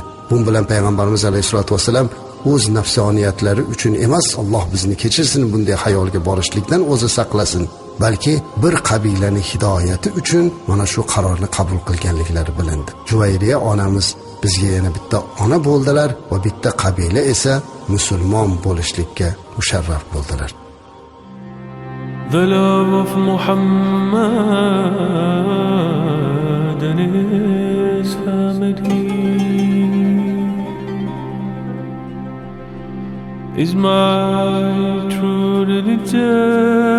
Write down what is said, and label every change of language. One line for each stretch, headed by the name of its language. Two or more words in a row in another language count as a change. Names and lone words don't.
Uzbek: Bunun bilan payg'ambarimiz
Arabic: عليه الصلاة والسلام
Uzbek: o'z nafsoniyatlari uchun emas, Alloh bizni kechirsin, bunday hayolga borishlikdan o'zi saqlasin, balki bir qabilaning hidoyati uchun mana shu qarorni qabul qilganliklari bilindi. Juvayriya onamiz bizga yana bitta ona bo'ldilar va bitta qabila esa musulmon bo'lishlikka musharraf bo'ldilar.
English: The love of Muhammad and his family is my true religion.